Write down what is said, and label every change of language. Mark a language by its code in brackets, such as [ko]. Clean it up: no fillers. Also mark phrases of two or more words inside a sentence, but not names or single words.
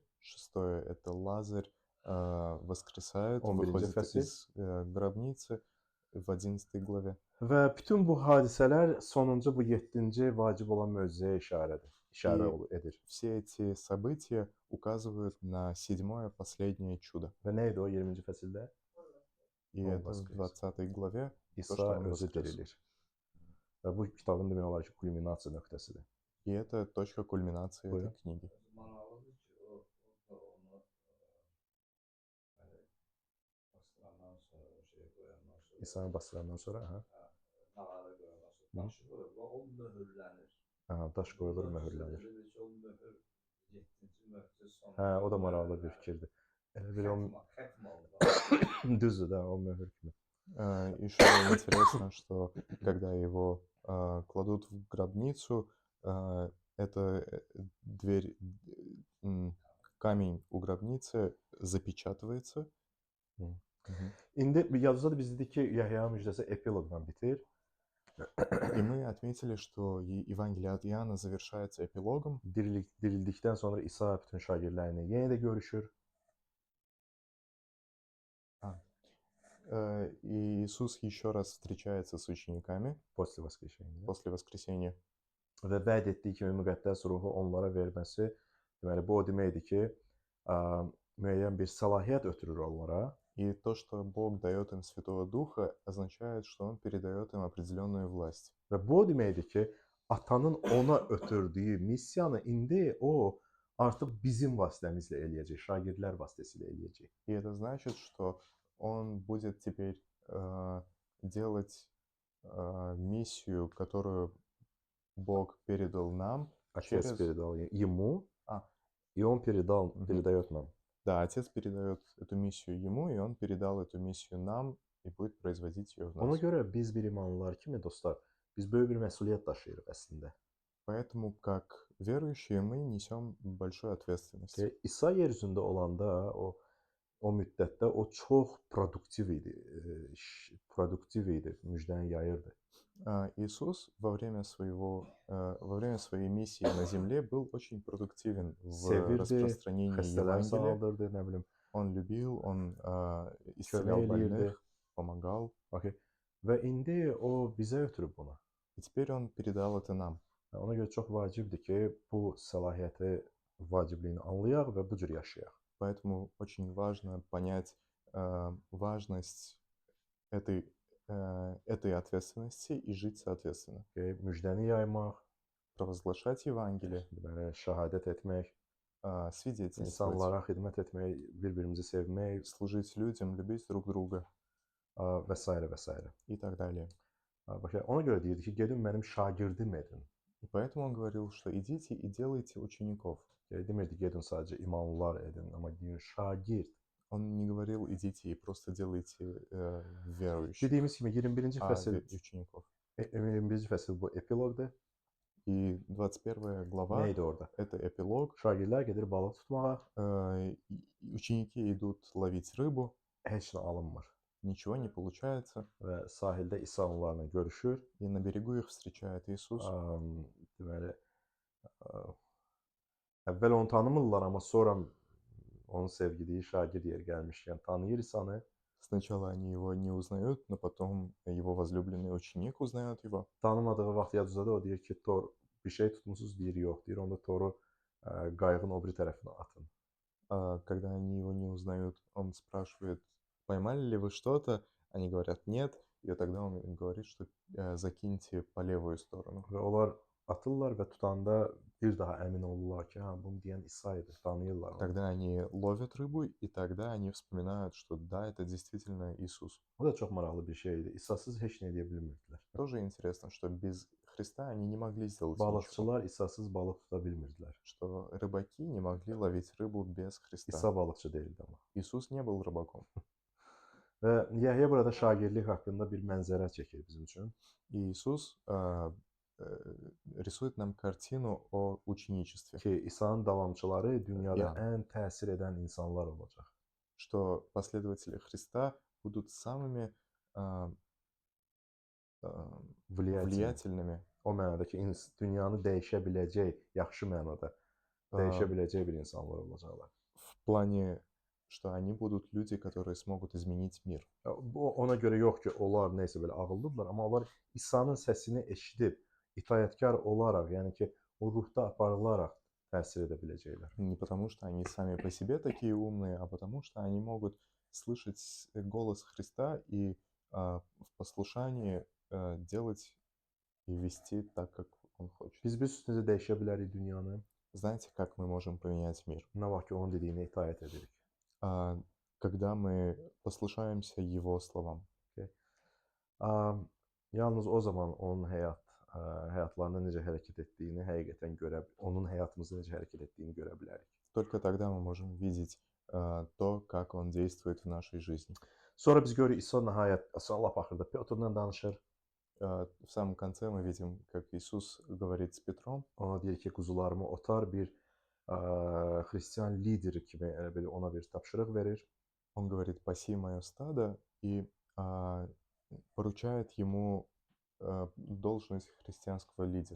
[ru] Шестое – это Лазарь воскресает, [az] 11-ci [ru] выходит [az] fəsil. [ru] из гробницы в 11 главе. [az] Və bütün bu hadisələr sonuncu bu 7-ci vacib olan möcüzəyə işarə edir. [ru] Все эти события указывают на седьмое последнее чудо. [az] Və nə idi o 20-ci fəsildə? [ru] И Он это в воскрес. 20 главе [az] İsa [ru] что он [az] özü [ru] воскрес. [az] dirilir. Və bu kitabın demək olar ki, kulminasiya nöqtəsidir. [ru] И это точка кульминации [az] Buyurun. [ru] этой книги. [az] Maraqlıdır ki, o da onu bastırandan sonra, o şeyi qoyandan sonra, İsa'nı bastırandan sonra, nağara qoyandan sonra daşı qoyur və o möhürlənir. daş qoyulur, möhürlənir. Dedi ki, o möhür 7-ci möhür sonu. O da maraqlı bir fikirdir. Elə bir o Xətm oldu. düzdür də, o möhür kimi. [ru] Еще интересно, что когда его кладут в гробницу, эта дверь, камень у гробницы запечатывается. [az] İndi yazıda biz dedik ki, Yahya müjdəsi epiloqla bitir. [ru] И мы отметили, что Евангелие от Иоанна завершается эпилогом. [az] Dirildikdən sonra İsa bütün şagirdlərlə yenə də görüşür. [ru] И Иисус еще раз встречается с учениками После воskresения. после воскресения. [az] Və vəd etdiyi kimi müqəddəs ruhu onlara verməsi, deməli bu o deməkdir ki, müəyyən bir səlahiyyət ötürür onlara. [ru] И то, что Бог дает им Святого Духа, означает, что Он передает им определенную власть. [az] Və bu o deməkdir ki, atanın ona ötürdüyü missiyanı indi o artıq bizim vasitəmizlə eləyəcək, şagirdlər vasitəsilə eləyəcək. [ru] И это значит, что Он будет теперь делать миссию, которую Бог передал нам. Отец передал ему, и он передает нам. Да, Отец передает эту миссию Ему, и Он передал эту миссию нам и будет производить ее в [az] Ona [ru] нас. [az] görə biz bir imanlılar kimi dostlar, biz böyük bir məsuliyyət daşıyırıq əslində. [ru] Поэтому, как верующие, мы несем большую ответственность. [az] İsa yer üzündə olanda o müddətdə o çox produktiv idi, müjdəni yayırdı. [ru] Иисус во время своей миссии на земле был очень продуктивен в [az] Sevirdi, [ru] распространении [az] xəstələri [ru] Евангелия. [az] sağaldırdı, nə bilim, [ru] Он любил, он исцелял [az] kömək eləyirdi. [ru] больных, помогал. Okay. [az] Və indi o bizə ötürüb bunu. [ru] И теперь Он передал это нам. [az] Ona görə çox vacibdir ki, bu səlahiyyəti, vacibliyini anlayaq və bu cür yaşayaq. [ru] Поэтому очень важно понять важность этой ответственности и жить соответственно. [az] Müjdəni yaymaq, [ru] Провозглашать Евангелие, [az] deməli, şahadət etmək, [ru] свидетельствовать, [az] insanlara xidmət etmək, bir-birimizi sevmək [ru] служить людям, любить друг друга [az] və s. və s. [ru] и так далее. [az] Baxın, ona görə deyirdi ki, gedin mənim şagirdim edin. [ru] И поэтому Он говорил, что идите и делайте учеников. [az] Demirdi gedin sadəcə imanlılar edin, amma deyir şagird. [ru] Он не говорил, идите и просто делайте верующих, [az] Dediyimiz kimi 21-ci fəsil, [ru] учеников. [az] 21-ci fəsil bu epiloqdur. [ru] И 21 глава [az] Nə idi orada? – [ru] это эпилог. [az] Şagirdlər gedir balıq tutmağa, [ru] Ученики идут lовить rыбу, [az] heç nə alınmır. [ru] ничего не получается. [az] Və sahildə İsa onlarla görüşür. [ru] И на берегу их встречает Иисус. [az] Deməli, əvvəl onu tanımırlar, amma sonra onun sevgiliyi şagird yer gəlmişkən tanıyır İsanı. [ru] Сначала они его не узнают, но потом его возлюбленный ученик узнает его. [az] Tanımadığı vaxt Yaduzadə o deyir ki, bir şey tutmusunuz, deyir yox. Deyir onda toru qayığın o biri tərəfinə atın. [ru] Когда они его не узнают, он спрашивает, поймали ли вы что-то? Они говорят нет, и тогда он говорит, что закиньте по левую сторону. [az] Və onlar atırlar və tutanda bir daha əmin olurlar ki, hə, bunu deyən İsa idi, tanıyırlar onu. [ru] Тогда они ловят рыбу, и тогда они вспоминают, что да, это действительно Иисус. [az] O da çox maraqlı bir şeydir. İsasız heç nə edə bilmirdilər. [ru] Тоже интересно, что без Христа они не могли сделать ничего. [az] Balıqçılar İsasız balıq tuta bilmirdilər. [ru] Что рыбаки не могли lовить rыбу без Христа. [az] İsa balıqçı deyildi amma. [ru] Иисус не был рыбаком. [az] Və Yəhya burada şagirdlik haqqında bir mənzərə çəkir bizim üçün. [ru] И Иисус рисует нам картину о ученичестве. [az] Ki İsa'nın davamçıları dünyada Yəni. ən təsir edən insanlar olacaq. [ru] Что последователи Христа будут самыми влиятельными. [az] O mənada ki, dünyanı dəyişə biləcək, yaxşı mənada dəyişə biləcək bir insanlar olacaqlar. [ru] В плане, что они будут люди, которые смогут изменить мир. [az] Bu ona görə yox ki, onlar nəysə belə ağıllıdırlar, amma onlar İsa'nın səsini eşidib, itayətkar olaraq, yəni ki, o ruhda aparılaraq təsir edə biləcəklər. [ru] Не потому, что они сами по себе такие умные, а потому, что они могут слышать голос Христа и в послушании делать и вести так, как Он хочет. [az] Biz bir necə dəyişə bilərik dünyanı? [ru] Знаете, как мы можем поменять мир? [az] Nə vaxt ki, onun dediyinə itaət edirik. [ru] Когда мы послушаемся Его словам. [az] Yalnız o zaman onun həyatlarında necə hərəkət etdiyini həqiqətən onun həyatımızda necə hərəkət etdiyini görə bilərik. [ru] Только тогда мы можем видеть то, как Он действует в нашей жизни. [az] Sonra biz görürük İsa nəhayət lap axırda Pyotrla danışır. [ru] В самом конце мы видим, как Иисус говорит с Петром. [az] Ona deyir ki, quzularımı otar, bir xristian lideri kimi elə belə ona bir tapşırıq verir. [ru] Он говорит, паси мое стадо, и поручает ему должность христиanского лидера.